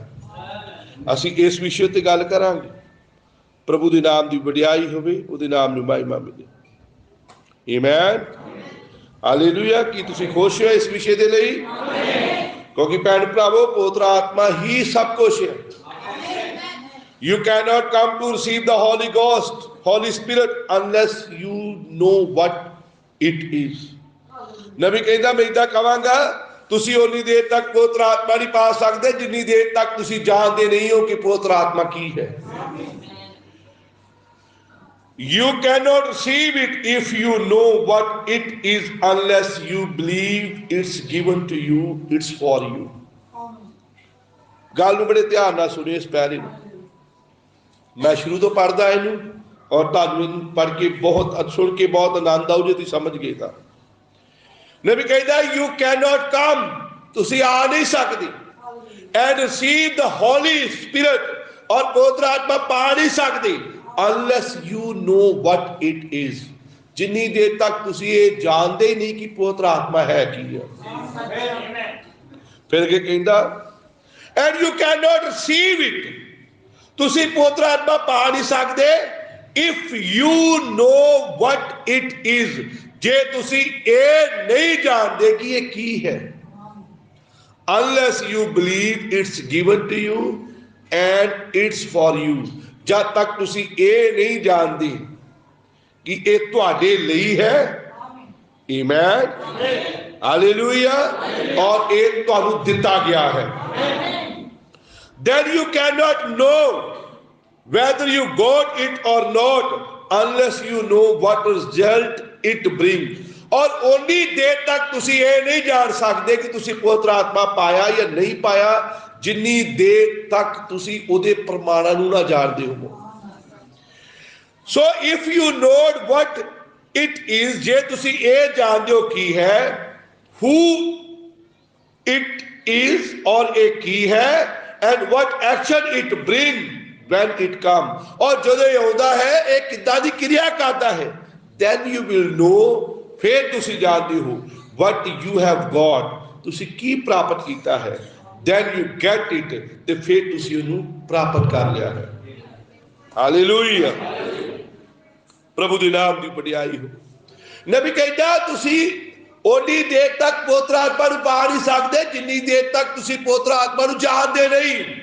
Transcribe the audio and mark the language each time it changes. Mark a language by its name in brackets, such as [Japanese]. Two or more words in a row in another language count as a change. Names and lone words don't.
[Punjabi] ਅਸੀਂ ਇਸ ਵਿਸ਼ੇ ਤੇ ਗੱਲ ਕਰਾਂਗੇ। ਪ੍ਰਭੂ ਕੇ ਨਾਮ ਕੀ ਵਡਿਆਈ ਹੋਵੇ, ਉਹਦੇ ਨਾਮ ਨੂੰ ਮਹਿਮਾ ਮਿਲੇ। ਆਮੀਨ, ਹਾਲੇਲੂਯਾ। ਕਿ ਤੁਸੀਂ ਖੁਸ਼ ਹੋ [Hindi] इस विषय के लिए? क्योंकि [Punjabi] ਭੈਣ ਭਰਾਵੋ [Hindi] पवित्र आत्मा ही सब कुछ है। [English] You cannot come to receive the Holy Ghost, Holy Spirit, unless you know what it is। [Punjabi] ਨਬੀ ਕਹਤਾ ਮੈਂ ਇਦਾ ਕਹਾਂਗਾ, ਤੁਸੀ ਉਨੀ ਦੇਰ ਤਕ ਪਵਿੱਤਰ ਆਤਮਾ ਨਹੀਂ ਪਾ ਸਕਤੇ ਜਿੰਨੀ ਦੇਰ ਤਕ ਤੁਸੀ ਜਾਨਤੇ ਨਹੀਂ ਹੋ ਕਿ ਪਵਿੱਤਰ ਆਤਮਾ ਕੀ ਹੈ। [English] You cannot receive it if you know what it is unless you believe it's given to you, it's for you. [Punjabi] ਗੱਲ ਨੂੰ ਬੜੇ ਧਿਆਨ ਨਾਲ ਸੁਣਿਓ ਇਸ ਪੈਰੇ ਨੂੰ। ਮੈਂ ਸ਼ੁਰੂ ਤੋਂ ਪੜ੍ਹਦਾ ਇਹਨੂੰ ਔਰ ਤੁਹਾਨੂੰ ਇਹਨੂੰ ਪੜ੍ਹ ਕੇ ਬਹੁਤ ਸੁਣ ਕੇ ਬਹੁਤ ਆਨੰਦ ਆਊ ਜੇ ਤੁਸੀਂ ਸਮਝ ਗਏ ਤਾਂ। ਨਬੀ ਕਹਿੰਦਾ [English] you cannot come, [Punjabi] ਤੁਸੀਂ ਆ ਨਹੀਂ ਸਕਦੇ, [English] and receive the Holy Spirit, [Punjabi] ਔਰ ਪਵਿੱਤਰ ਆਤਮਾ ਪਾ ਨਹੀਂ ਸਕਦੇ, [English] unless you know what it is, [Punjabi] ਜਿੰਨੀ ਦੇਰ ਤੱਕ ਤੁਸੀਂ ਇਹ ਜਾਣਦੇ ਹੀ ਨਹੀਂ ਕਿ ਪਵਿੱਤਰ ਆਤਮਾ ਹੈ ਕੀ ਹੈ। ਫਿਰ ਅੱਗੇ ਕਹਿੰਦਾ [English] and you cannot receive it, [Punjabi] ਤੁਸੀਂ ਪਵਿੱਤਰ ਆਤਮਾ ਪਾ ਨਹੀਂ ਸਕਦੇ [English] if you know what it is, [Punjabi] ਜੇ ਤੁਸੀਂ ਇਹ ਨਹੀਂ ਜਾਣਦੇ ਕਿ ਇਹ ਕੀ ਹੈ। [English] unless you believe it's given to you and it's for you, [Punjabi] ਜਦ ਤੱਕ ਤੁਸੀਂ ਇਹ ਨਹੀਂ ਜਾਣਦੇ ਕਿ ਇਹ ਤੁਹਾਡੇ ਲਈ ਹੈ। ਆਮੀਨ, ਹਾਲੇਲੂਇਆ, ਔਰ ਇਹ ਤੁਹਾਨੂੰ ਦਿੱਤਾ ਗਿਆ ਹੈ। [English] then you cannot know whether you got it or not unless you know what result it brings, [Punjabi] ਔਰ ਓਨੀ ਦੇਰ ਤੱਕ ਤੁਸੀਂ ਇਹ ਨਹੀਂ ਜਾਣ ਸਕਦੇ ਕਿ ਤੁਸੀਂ ਪਵਿੱਤਰ ਆਤਮਾ ਪਾਇਆ ਜਾਂ ਨਹੀਂ ਪਾਇਆ ਜਿੰਨੀ ਦੇਰ ਤੱਕ ਤੁਸੀਂ ਉਹਦੇ ਪ੍ਰਮਾਣਾਂ ਨੂੰ ਨਾ ਜਾਣਦੇ ਹੋ। [English] so if you not what it is, [Punjabi] ਜੇ ਤੁਸੀਂ ਇਹ ਜਾਣਦੇ ਹੋ ਕੀ ਹੈ, [English] who it is, [Punjabi] ਔਰ ਇਹ ਕੀ ਹੈ, [English] and what action it bring when it come, [Punjabi] ਔਰ ਜਦੋਂ ਇਹ ਆਉਂਦਾ ਹੈ ਇਹ ਕਿੱਦਾਂ ਦੀ ਕਿਰਿਆ ਕਰਦਾ ਹੈ, [English] then you will know, [Punjabi] ਫਿਰ ਤੁਸੀਂ ਜਾਣਦੇ ਹੋ [English] what you have got, [Punjabi] ਤੁਸੀਂ ਕੀ ਪ੍ਰਾਪਤ ਕੀਤਾ ਹੈ, [English] then you get it, [Punjabi] ਤੇ ਫਿਰ ਤੁਸੀਂ ਉਹਨੂੰ ਪ੍ਰਾਪਤ ਕਰ ਲਿਆ ਹੈ। ਹਾਲੇਲੂਇਆ, ਪ੍ਰਭੂ ਦੇ ਨਾਮ ਦੀ ਵਡਿਆਈ ਹੋ। ਨਬੀ ਕਹਿੰਦਾ ਤੁਸੀਂ ਓਨੀ ਦੇਰ ਤੱਕ ਪਵਿੱਤਰ ਆਤਮਾ ਨੂੰ ਪਾ ਨਹੀਂ ਸਕਦੇ ਜਿੰਨੀ ਦੇਰ ਤੱਕ ਤੁਸੀਂ ਪਵਿੱਤਰ ਆਤਮਾ ਨੂੰ ਜਾਣਦੇ ਨਹੀਂ।